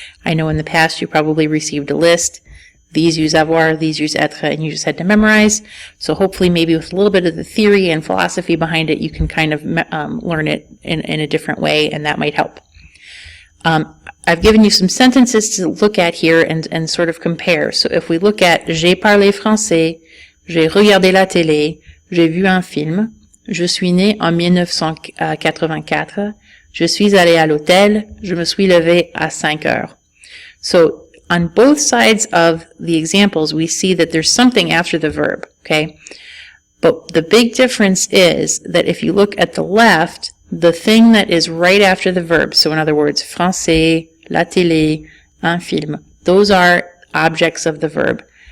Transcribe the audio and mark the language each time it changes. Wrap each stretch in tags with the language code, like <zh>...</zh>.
<en>I know in the past you probably received a list. These use avoir, these use être, and you just had to memorize. So hopefully maybe with a little bit of the theory and philosophy behind it, you can kind of learn it in a different way, and that might help. I've given you some sentences to look at here and sort of compare. So if we look at</en> <fr>j'ai parlé français, j'ai regardé la télé, j'ai vu un film, je suis né en 1984, je suis allé à l'hôtel, je me suis levé à 5 heures.</fr> <en>So on both sides of the examples, we see that there's something after the verb, okay? But the big difference is that if you look at the left, the thing that is right after the verb, so in other words, français, la télé, un film, those are objects of the verb.</en>